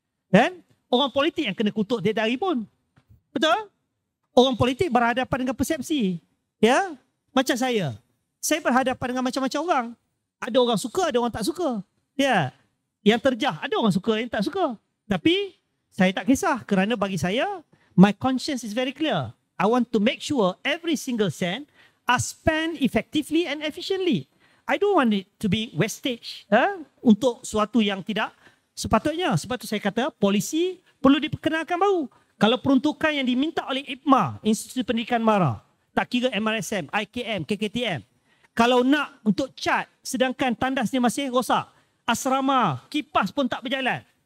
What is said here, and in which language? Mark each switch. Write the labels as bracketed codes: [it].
[ms] Dan orang politik yang kena kutuk tiap-tiap hari pun. Betul? Orang politik berhadapan dengan persepsi. Ya, macam saya. Saya berhadapan dengan macam-macam orang. Ada orang suka, ada orang tak suka. Ya, yang terjah, ada orang suka, yang tak suka. Tapi saya tak kisah kerana bagi saya, [en] my conscience is very clear. I want to make sure every single cent are spent effectively and efficiently. I don't want it to be wastage [ms] untuk suatu yang tidak sepatutnya. Sebab itu saya kata polisi perlu diperkenalkan baru. Kalau peruntukan yang diminta oleh IPMA, Institusi Pendidikan MARA, tak kira MRSM, IKM, KKTM, kalau nak untuk cat sedangkan tandasnya masih rosak, asrama, kipas pun tak berjalan.